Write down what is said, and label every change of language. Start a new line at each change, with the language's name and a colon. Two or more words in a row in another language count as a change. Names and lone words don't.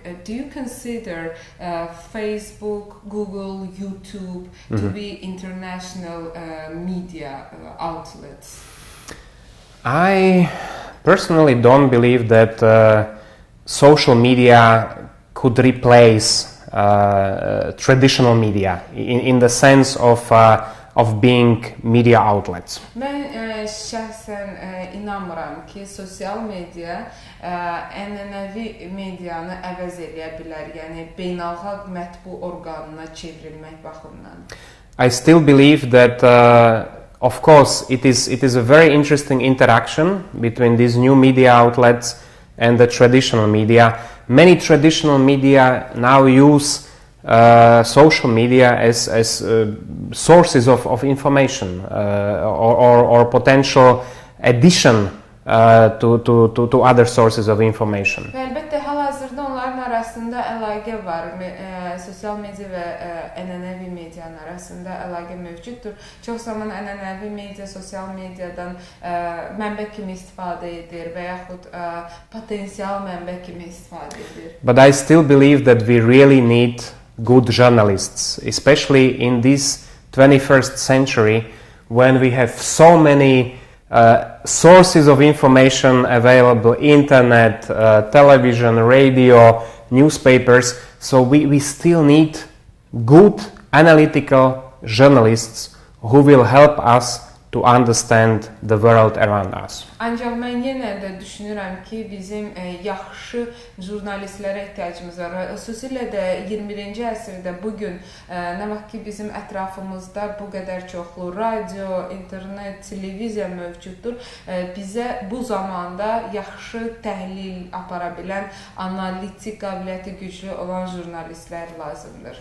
English: Do you consider Facebook, Google, YouTube to be international media outlets? I personally don't believe that social media could replace traditional media in the sense of being media outlets.
Azerbaijani: Mən şəxsən inanmıram ki, sosial media ənənəvi medianı əvəz edə bilər, yəni beynəlxalq mətbu orqanına çevrilmək baxımından.
English: I still believe that of course it is a very interesting interaction between these new media outlets and the traditional media. Many traditional media now use social media as sources of information or potential addition to other sources of information.
Azerbaijani: Əlbəttə, hal-hazırda onların arasında əlaqə var. Sosial media və ənənəvi medianın arasında əlaqə mövcuddur. Çox zaman ənənəvi media sosial mediadan mənbə kimi istifadə edir və yaxud potensial mənbə kimi istifadə edir.
English: But I still believe that we really need good journalists, especially in this 21st century when we have so many sources of information available: internet, television, radio, newspapers. So we still need good analytical journalists who will help us to understand the world around us.
Azerbaijani: Ancaq mən yenə də düşünürəm ki, bizim yaxşı jurnalistlərə ehtiyacımız var. Xüsusilə də 21-ci əsrdə bugün nə vaxt ki bizim ətrafımızda bu qədər çoxlu radio, internet, televiziya mövcuddur, bizə bu zamanda yaxşı təhlil apara bilən, analitik qabiliyyəti güclü olan jurnalistlər lazımdır.